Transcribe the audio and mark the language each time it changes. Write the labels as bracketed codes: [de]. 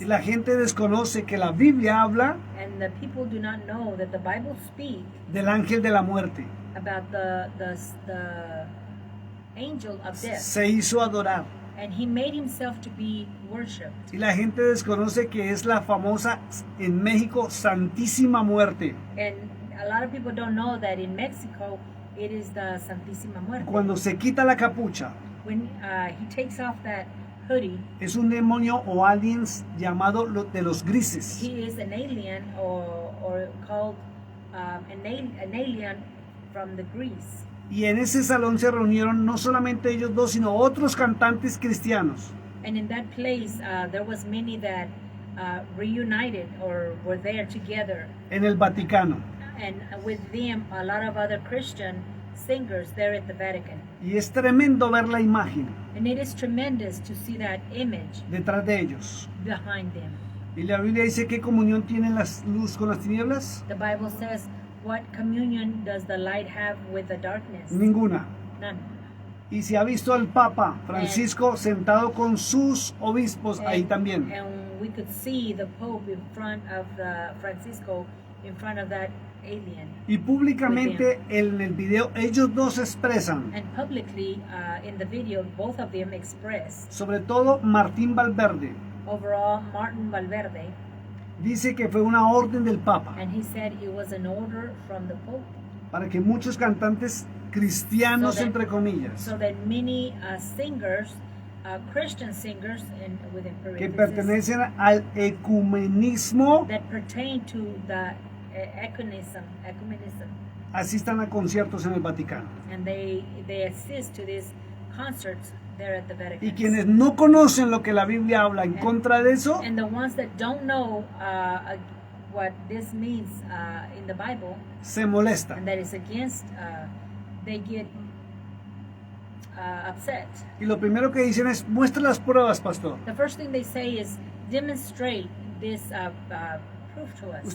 [es] Y la gente desconoce que la Biblia habla [en] And the people do not know that the Bible speaks [es] del ángel de la muerte. [en] about the angel of death, [es] Se hizo adorar. [en] and he made himself to be worshipped. [es] Y la gente desconoce que es la famosa en México Santísima Muerte. [en] And a lot of people don't know that in Mexico it is the Santísima Muerte. [es] Cuando se quita la capucha, [en] When he takes off that hoodie, [es] es un demonio o aliens llamado de los grises. [en] he is an alien or called an alien from the Greece. [es] Y en ese salón se reunieron no solamente ellos dos, sino otros cantantes cristianos. [en] And in that place, there was many that reunited or were there together, [es] En el Vaticano. [en] and with them a lot of other Christian singers there at the Vatican. [es] Y es tremendo ver la imagen [en] And it is tremendous to see that image [es] detrás de ellos. [en] behind them. [es] Y la Biblia dice qué comunión tiene la luz con las tinieblas. [en] The Bible says, what communion does the light have with the darkness? [es] Ninguna. [en] None. [es] Y se ha visto al Papa Francisco sentado con sus obispos ahí también. [en] And we could see the Pope in front of Francisco, in front of that alien. [es] Y públicamente en el video ellos dos expresan, [en] And publicly, in the video, both of them expressed. [es] sobre todo Martín Valverde, [en] Overall, Martin Valverde, [es] dice que fue una orden del Papa [en] and he said it was an order from the Pope, [es] para que muchos cantantes cristianos, [en] So that- [es] entre comillas, [en] so that many singers, Christian singers, and within [es] que [en] parentheses, [es] pertenecen al ecumenismo, [en] that pertain to the ecumenism, [es] asistan a conciertos en el Vaticano. [en] and they assist to these concerts there at the Vatican. [es] Y quienes no conocen lo que la Biblia habla en contra de eso, [en] And the ones that don't know what this means in the Bible, [es] se molestan. [en] and that is against, they get upset. [es] Y lo primero que dicen es, muestra las pruebas, pastor. [en] The first thing they say is, demonstrate this proof to us.